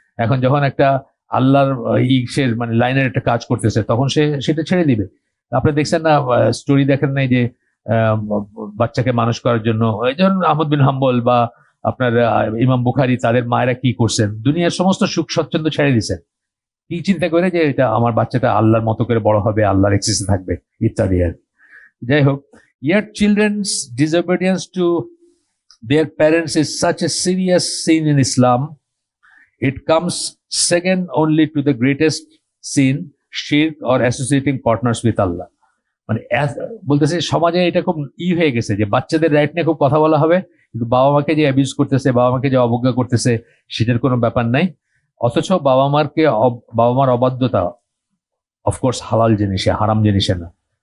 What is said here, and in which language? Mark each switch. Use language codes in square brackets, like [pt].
[bn] এখন যখন একটা আল্লাহর সে মানে লাইনের একটা কাজ করতেছে, তখন সে সেটা ছেড়ে দিবে। আপনি দেখছেন না, স্টোরি দেখেন নাই যে আহ, বাচ্চাকে মানুষ করার জন্য, এই যেমন আহমদ বিন হাম্বল বা আপনার ইমাম বুখারী, তাদের মায়েরা কি করছেন, দুনিয়ার সমস্ত সুখ স্বচ্ছন্দ ছেড়ে দিছেন, কি চিন্তা করে যে এটা আমার বাচ্চাটা আল্লাহর মতো করে বড় হবে, আল্লাহর এক্সেসে থাকবে ইত্যাদি আর কি। যাই হোক, [en] yet children's disobedience to their parents is such a serious sin in Islam. It comes second only to the greatest sin, shirk or associating partners with Allah. [bn] মানে বলতেছে সমাজে এটা খুব হয়ে গেছে যে বাচ্চাদের রাইট নিয়ে খুব কথা বলা হবে, কিন্তু বাবা মাকে যে অ্যাবিউজ করতেছে, বাবা মাকে যে অবজ্ঞা করতেছে, সেটার কোনো ব্যাপার নাই। অথচ বাবা মার অবাধ্যতা অফকোর্স হালাল জিনিসে, হারাম জিনিসে না।